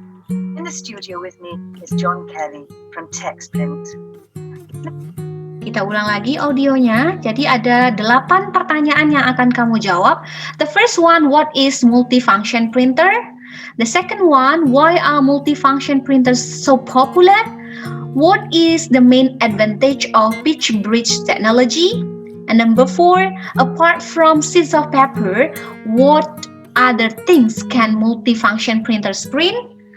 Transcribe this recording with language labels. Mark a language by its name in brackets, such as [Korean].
[English] In the studio with me is John Kelly from TextPrint. [Indonesian] Kita ulang lagi audionya. Jadi ada 8 pertanyaan yang akan kamu jawab. [English] The first one, what is multifunction printer? The second one, why are multifunction printers so popular? What is the main advantage of pitch bridge technology? And number 4, apart from sheets of paper, what other things can multifunction printers print?